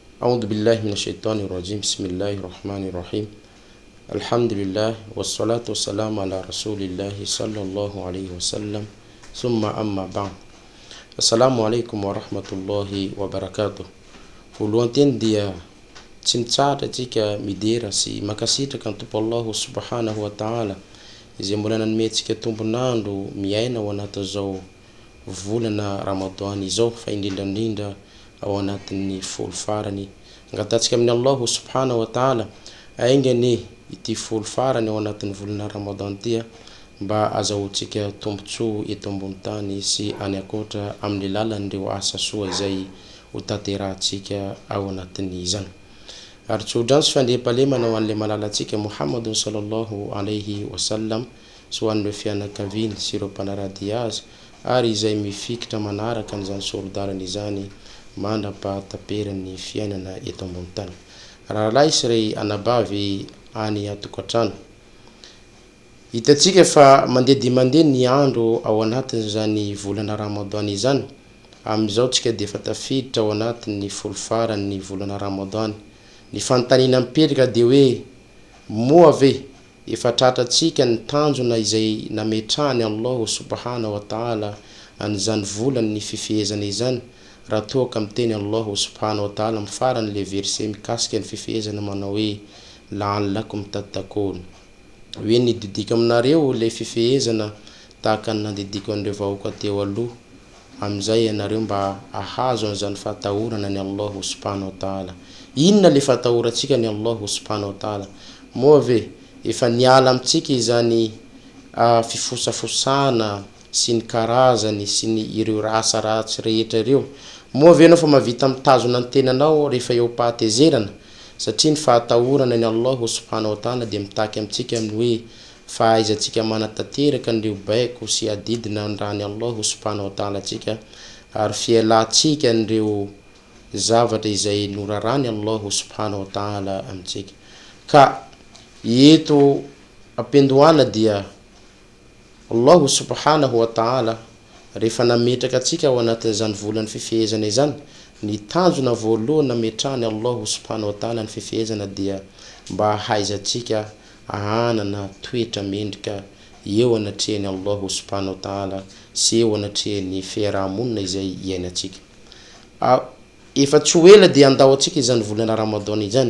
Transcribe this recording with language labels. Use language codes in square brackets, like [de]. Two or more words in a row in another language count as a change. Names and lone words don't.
[ar] أعوذ بالله من الشيطان الرجيم بسم الله الرحمن الرحيم الحمد لله والصلاة والسلام على رسول الله صلى الله عليه وسلم ثم أما بعد السلام عليكم ورحمة الله وبركاته [mg] Voalohany dia tsy mitsara tsika midera sy makasitraka ny Tompo Allah [ar] سبحانه وتعالى [mg] izay mbola nanome-tsika tombonandro miaina ao anatin'izao volana Ramadan izao fa indrindra ao anatin'ny folo farany angatatsika amin'ny Allah [ar] سبحانه وتعالى [mg] aingany ity folo farany ao anatin'ny volana Ramadan tia mba azahoantsika tombotsoa eto ambony tany sy any akoatra amin'ny lalan'ireo asa soa izay hotaterahantsika ao anatin'izany. Ary tsodransy fandriam-pahalemana ho an'ilay malalatsika Muhammadun [ar] صلى الله عليه وسلم [mg] sy ho an'ireo fianakaviany sy ireo mpanarady azy ary izay mifikitra manaraka an'izany sorodarany izany mandra-pahataperan'ny fiainana eto ambony tany. Rahalahy sy ray anabavy any atokantrano, hitatsika fa mandeha dia mandeha ny andro ao anatin'izany volana Ramadan izany. Amin'izao tsika dia efa tafiditra ao anatin'ny folo faran'ny volana Ramadan. Ny fanontaniana mipetraka dia hoe moa ve efa tratratsika ny tanjona izay nametrahany Allah [ar] سبحانه وتعالى [mg] an'izany volany ny fifehezana izany, raha toa ka miteny Allah [ar] سبحانه وتعالى [mg] mifarany [fr] le verset [mg] mikasika ny fifehezana manao hoe [ar] لعلكم تتقون, [mg] hoe nididika aminareo le fifehezana tahaka ny nandidiko an'ireo vahoaka teo aloha, amin'izay ianareo mba ahazo an'izany fahatahorana ny Allah [ar] سبحانه وتعالى. [mg] Inona le fatahorantsika ny Allah [ar] سبحانه وتعالى? [mg] Moa ve efa niala amintsika izany fifosafosana sy ny karazany sy ny ireo asa ratsy rehetra ireo? Moa ve anao fa mavita mitazona ny tenanao rehefa eo pahatezerana? Satria ny fahatahorana ny Allah [ar] سبحانه وتعالى [mg] dia mitaky amintsika amin'ny hoe fahaizantsika manatanteraka an'ireo baiko sy adidina ny raha ny Allah [ar] سبحانه وتعالى [mg] tsika, ary fialantsika an'ireo zavatra izay norarany Allah [ar] سبحانه وتعالى [mg] amintsika. Ka eto ampendoana dia Allah [ar] سبحانه وتعالى [mg] rehefa nametraka atsika ao anatin'izany volany fifehezana izany, ny tanjona voalohany nametrahany Allah [ar] سبحانه وتعالى [mg] ny fifehezana dia mba hahaizantsika ahanana toetra mendrika eo anatrehany Allah [ar] سبحانه وتعالى [mg] sy eo anatrehany fiarahamonina izay iainantsika. Efa tsy ho ela dia andao atsika izany volana Ramadan izany.